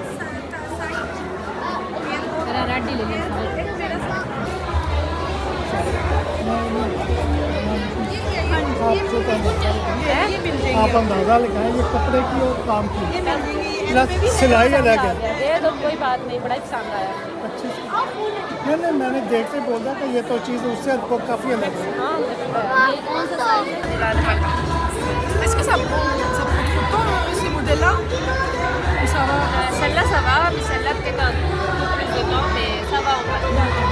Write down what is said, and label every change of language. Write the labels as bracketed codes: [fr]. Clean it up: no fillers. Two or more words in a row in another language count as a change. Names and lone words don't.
[hi] आप अंदाज़ा लगाएं ये कपड़े की और काम की सिलाई अलग है। तो कोई बात नहीं, बड़ा पसंद आया। अच्छी नहीं, मैंने देखते बोला कि ये तो चीज़ उससे काफ़ी अलग है। [fr] Est-ce que ça prend trop de temps ces modèles-là ou ça va? Celle-là ça va, mais celle-là peut-être un peu plus de temps, mais ça va on va.